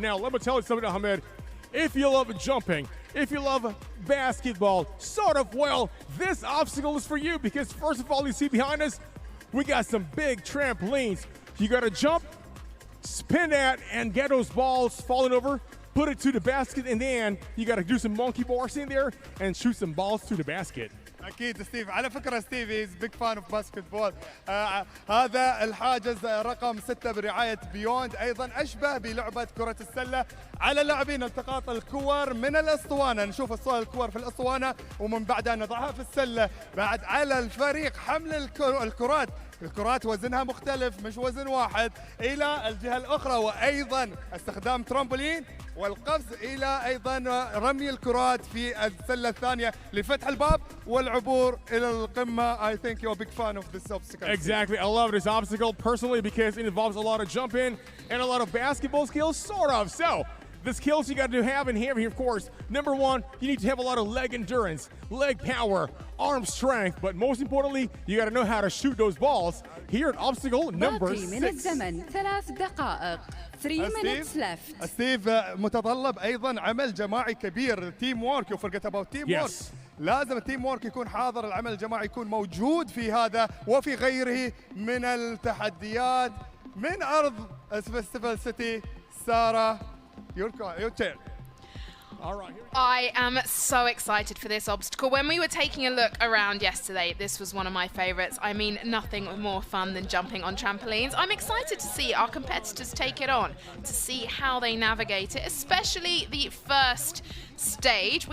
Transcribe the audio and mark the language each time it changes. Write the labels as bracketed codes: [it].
[en] Now, let me tell you something, Ahmed. If you love jumping, if you love basketball, sort of, well, this obstacle is for you because first of all, you see behind us, we got some big trampolines. You got to jump, spin that, and get those balls falling over, put it to the basket, and then you got to do some monkey bars in there and shoot some balls to the basket. [ar] اكيد ستيف. على فكره [en] Steve is big fan of basketball. [ar] هذا الحاجز رقم 6 برعايه بيوند، ايضا اشبه بلعبه كره السله. على اللاعبين التقاط الكور من الاسطوانه، نشوف الكور في الاسطوانه ومن بعدها نضعها في السله. بعد على الفريق حمل الكرات الكرات وزنها مختلف مش وزن واحد إلى الجهة الأخرى، وأيضا استخدام ترامبولين والقفز إلى أيضا رمي الكرات في السلة الثانية لفتح الباب والعبور إلى القمة. [en] I think you're a big fan of this obstacle. Exactly. I love this obstacle personally because it involves a lot of jumping and a lot of basketball skills, sort of. So, the skills you got to have in here, of course, number one, you need to have a lot of leg endurance, leg power, arm strength, but most importantly, you got to know how to shoot those balls. Here at obstacle number [ar] باقي من [en] 6. [ar] الزمن 3 دقائق. [en] 3 minutes left. [ar] ستيف متطلب ايضا عمل جماعي كبير، تيم وورك. [en] You forget about team work. [ar] لازم التيم وورك يكون حاضر، العمل الجماعي يكون موجود في هذا وفي غيره من التحديات. من ارض فيستيفال سيتي، سارة [en] your turn. All right. I am so excited for this obstacle. When we were taking a look around yesterday, this was one of my favorites. I mean, nothing more fun than jumping on trampolines. I'm excited to see our competitors take it on, to see how they navigate it, especially the first stage.